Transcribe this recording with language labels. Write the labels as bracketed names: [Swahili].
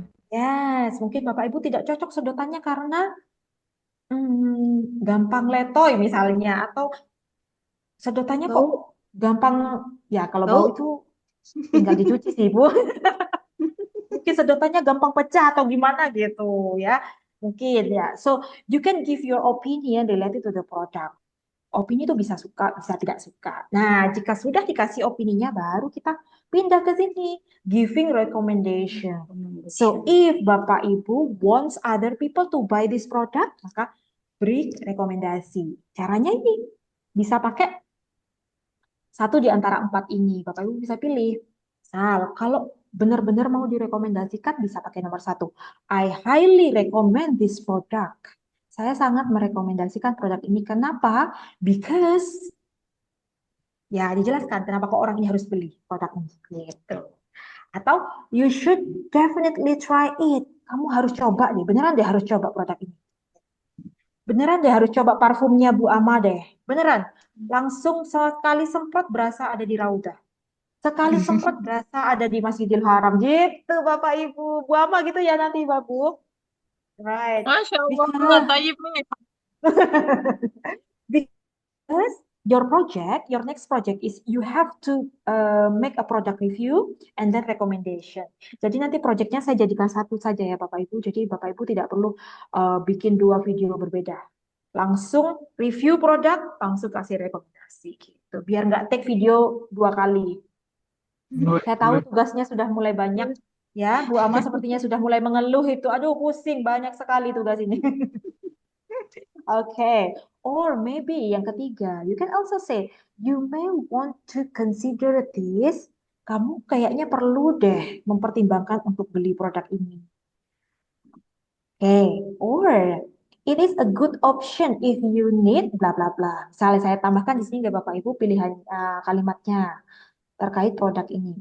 [Indonesian] Yes, mungkin Bapak Ibu tidak cocok sedotannya karena gampang letoy misalnya atau sedotannya kok gampang ya kalau bau itu tinggal dicuci sih Bu. Mungkin sedotannya gampang pecah atau gimana gitu ya. Mungkin ya. [English] So you can give your opinion related to the product. [Indonesian] Opini itu bisa suka, bisa tidak suka. Nah, jika sudah dikasih opininya baru kita pindah ke sini giving recommendation. [English] So if Bapak Ibu wants other people to buy this product, [Indonesian] maka beri rekomendasi. Caranya ini bisa pakai satu di antara 4 ini. Bapak Ibu bisa pilih. Misal, kalau benar-benar mau direkomendasikan bisa pakai nomor 1. [English] I highly recommend this product. [Indonesian] Saya sangat merekomendasikan produk ini. Kenapa? Because ya dijelaskan kenapa kok orang ini harus beli produk ini gitu. [English] Atau you should definitely try it. [Indonesian] Kamu harus coba deh, beneran deh harus coba produk ini. Beneran deh harus coba parfumnya Bu Ama deh. Beneran. Langsung sekali semprot berasa ada di Raudah. Sekali semprot berasa ada di Masjidil Haram. Gitu Bapak Ibu. Bu Ama gitu ya nanti Bapak. Right. [Arabic] Masya Allah, [English] Because, [Indonesian] tayyib nih. [English] because your next project is you have to make a product review and then recommendation. [Indonesian] Jadi nanti projectnya saya jadikan satu saja ya Bapak Ibu. Jadi Bapak Ibu tidak perlu bikin 2 video berbeda. Langsung review produk, langsung kasih rekomendasi gitu. Biar nggak take video 2 kali. Saya tahu tugasnya sudah mulai banyak ya. Bu Ama sepertinya sudah mulai mengeluh itu. Aduh pusing, banyak sekali tugas ini. [English] Okay, or maybe [Indonesian] yang ketiga, [English] you can also say, you may want to consider this. [Indonesian] Kamu kayaknya perlu deh mempertimbangkan untuk beli produk ini. [English] Okay, or it is a good option if you need bla bla bla. [Indonesian] Misalnya saya tambahkan di sini nggak Bapak Ibu pilihan kalimatnya terkait produk ini.